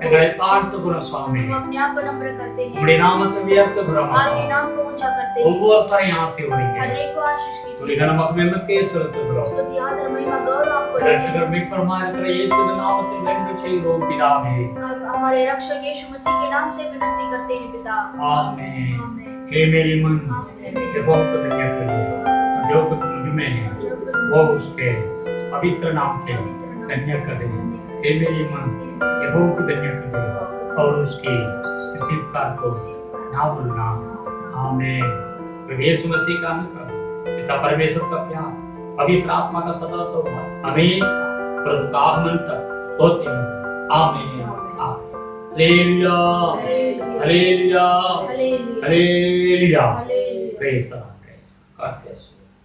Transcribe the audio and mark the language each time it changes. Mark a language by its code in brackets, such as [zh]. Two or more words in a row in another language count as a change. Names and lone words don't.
[ta] எங்களை தாழ்த்துகிறோம் சுவாமி, [hi] हम अपने आप को नम्र करते हैं, [ta] உடைய நாமத்தை உயர்த்துகிறோம். [hi] आपके नाम को ऊंचा करते हैं, [ta] ஒவ்வொருத்தரையும் ஆசீர்வதிங்க. [hi] हर एक को आशीष कीजिए। [ta] துதிக நமக்கு மேன்மைக்கே செலுத்துகிறோம். [hi] स्तुति आदर महिमा गौरव आपको देते हैं। [ta] ரட்சகர் மீட்பருமா இருக்கிற இயேசுவின் நாமத்தில் வேண்டுதல் செய்கிறோம் பிதாவே. [hi] आप हमारे रक्षक यीशु मसीह के नाम से विनती करते हैं पिता। आमीन। आमीन। हे मेरी मन आमीन। यहोवा को धन्य करिए, जो कुछ मुझ में है वो उसके पवित्र नाम के धन्य करे। हे मेरी मन यहोवा को धन्य करे और उसकी किसी प्रकार को ना भूलना। आमीन। प्रभु यीशु मसीह का अनुग्रह, पिता परमेश्वर का प्यार, पवित्र आत्मा का सदा सौभाग्य हमेशा प्रभु का आगमन तक होते हैं। आमीन। हालेलुया, हालेलुया, हालेलुया। [en] Praise the Lord. God bless you.